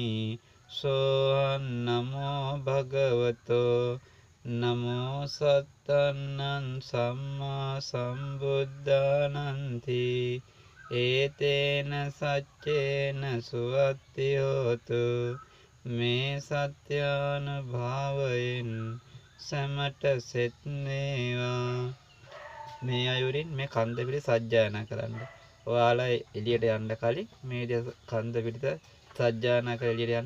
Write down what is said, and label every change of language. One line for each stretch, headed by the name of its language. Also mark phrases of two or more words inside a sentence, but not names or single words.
Pali: සෝහන් නමෝ භගවතෝ නමෝ සත්තන්නං සම්මා සම්බුද්ධානන්ති ඒතේන සච්චේන සුවත්ති හෝතු මේ
Sinhala: සත්‍යානුභාවයෙන් සැමට සෙත් වේවා. මේ අයුරින් මේ කන්ද පිට සජ්ජායනා කරන්න. ඔයාලා එළියට යන්න කලින් මේ කන්ද පිට සජ්ජායනා කරලා එළියට යන්න.